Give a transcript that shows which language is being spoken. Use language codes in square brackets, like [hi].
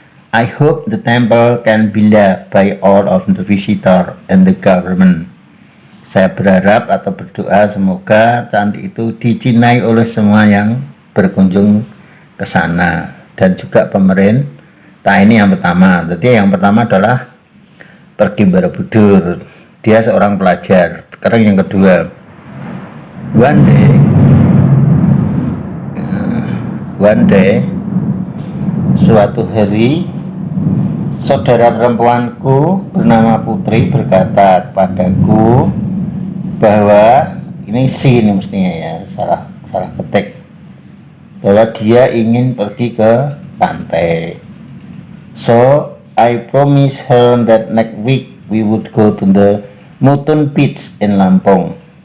[en] I hope the temple can be loved by all of the visitor and the government. [id] Saya berharap atau berdoa semoga candi itu dicintai oleh semua yang berkunjung ke sana dan juga pemerintah. Ini yang pertama. Jadi yang pertama adalah pergi Borobudur. Dia seorang pelajar. Sekarang yang kedua, [en] one day [id] suatu hari, saudara perempuanku bernama Putri berkata kepadaku bahwa ini ini mestinya ya, salah ketik, bahwa dia ingin pergi ke pantai. [en] So I promised her that next week we would go to the Mutun Beach in Lampung.